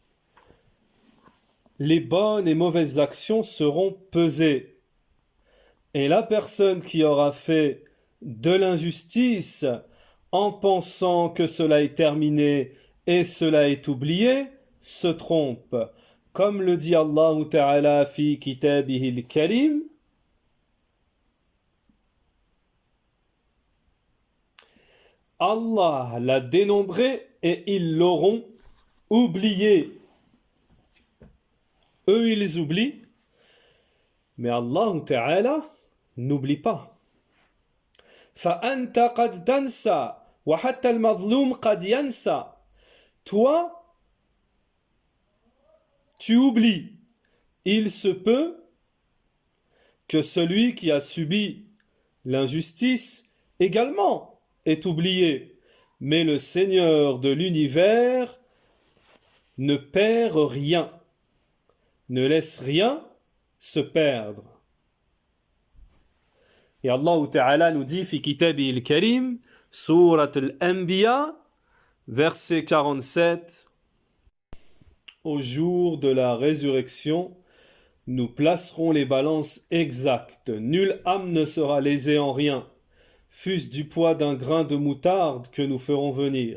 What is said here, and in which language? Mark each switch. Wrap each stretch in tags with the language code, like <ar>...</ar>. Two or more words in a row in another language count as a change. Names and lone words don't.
<fr>Les bonnes et mauvaises actions seront pesées. Et la personne qui aura fait de l'injustice en pensant que cela est terminé et cela est oublié, se trompe. Comme le dit</fr> <ar>Allah Ta'ala fi kitabihi al-karim,</ar> <fr>Allah l'a dénombré et ils l'auront oublié. Eux, ils oublient, mais</fr> <ar>Allah Ta'ala</ar> <fr>n'oublie pas.</fr> <ar>فَأَنْتَ قَدْ تَنْسَى وَحَتَّى الْمَظْلُومُ قَدْ يَنْسَى.</ar> <fr>Toi, tu oublies. Il se peut que celui qui a subi l'injustice également est oublié. Mais le Seigneur de l'univers ne perd rien, ne laisse rien se perdre. Et</fr> <ar>Allah Ta'ala</ar> <fr>nous dit,</fr> <ar>fi kitabi al-karim, Surat al-Anbiya,</ar> <fr>verset 47, au jour de la résurrection, nous placerons les balances exactes. Nulle âme ne sera lésée en rien, fût-ce du poids d'un grain de moutarde que nous ferons venir.</fr>